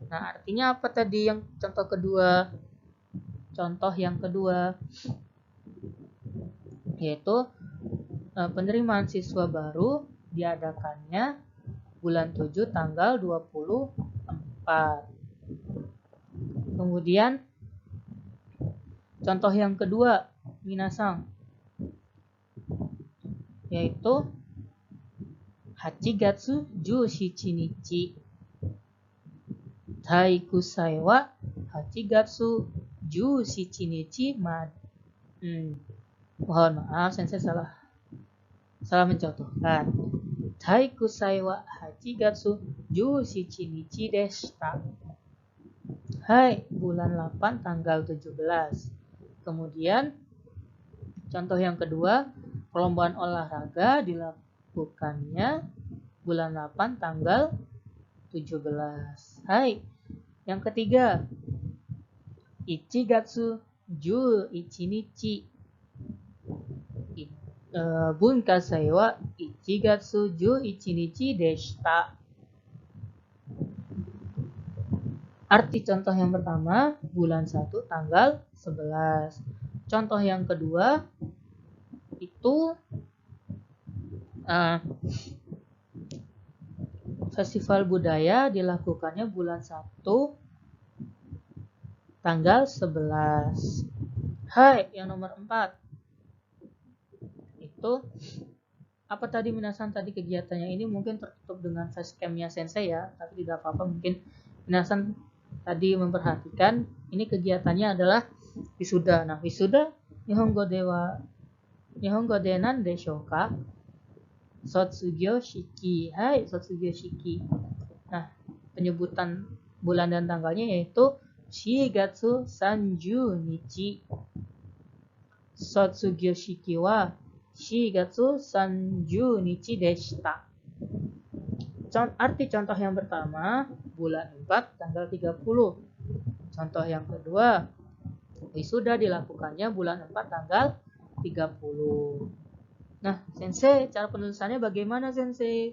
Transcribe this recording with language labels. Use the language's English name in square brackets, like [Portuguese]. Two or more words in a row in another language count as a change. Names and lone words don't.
[Indonesian] Nah, artinya apa tadi yang contoh kedua? Contoh yang kedua yaitu penerimaan siswa baru diadakannya bulan 7 tanggal 24. Kemudian contoh yang kedua minasang, yaitu 8月17日。 [Japanese] 体育祭は8月17日まで。 [Indonesian] Mohon maaf, sensei salah mencontohkan. [Japanese] 体育祭は 8月17日でした。Hai, [Indonesian] bulan 8 tanggal 17. Kemudian contoh yang kedua, perlombaan olahraga dilakukannya bulan 8 tanggal 17. Hai. Yang ketiga, 1月11日。 [Japanese] 文化祭は1月11日でした。 [Indonesian] Arti contoh yang pertama, bulan 1 tanggal 11. Contoh yang kedua, itu festival budaya dilakukannya bulan 1 tanggal 11. Hai, yang nomor 4. Itu apa tadi minasan tadi kegiatannya ini mungkin tertutup dengan facecamnya sensei ya, tapi tidak apa-apa, mungkin minasan tadi memperhatikan ini kegiatannya adalah wisuda. Nah, wisuda [Japanese] 日本語で何でしょうか? 卒業式。はい、卒業式. [Indonesian] Nah, penyebutan bulan dan tanggalnya yaitu [Japanese] 四月三十日. 卒業式は四月三十日でした. [Indonesian] Arti contoh yang pertama, bulan 4 tanggal 30. Contoh yang kedua, wisuda dilakukannya bulan 4 tanggal 30. Nah, sensei, cara penulisannya bagaimana sensei?